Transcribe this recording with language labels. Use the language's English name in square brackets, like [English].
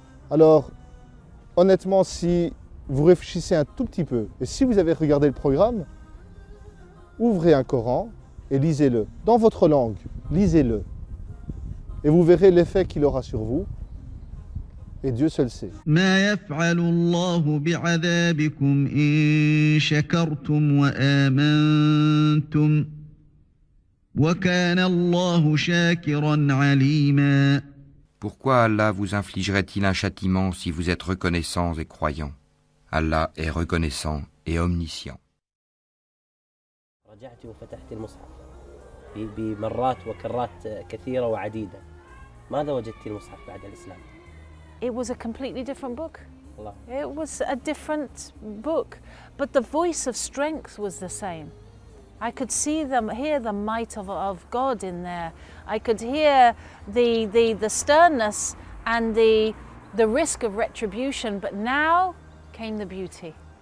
[French] Alors, honnêtement, si vous réfléchissez un tout petit peu, et si vous avez regardé le programme, ouvrez un Coran et lisez-le. Dans votre langue, lisez-le. Et vous verrez l'effet qu'il aura sur vous. Et Dieu seul sait. [Arabic] ما يفعل الله بعذابكم إن شكرتم وآمنتم وكان الله شاكرا عليما. [French] Pourquoi Allah vous infligerait-il un châtiment si vous êtes reconnaissants et croyants? Allah est reconnaissant et omniscient. [Arabic] رجعت وفتحت المصحف بمرات وكرات كثيرة وعديدة. ماذا وجدت المصحف بعد الإسلام؟ [English] It was a completely different book. It was a different book, but the voice of strength was the same. I could hear the might of God in there. I could hear the sternness and the risk of retribution, but now came the beauty.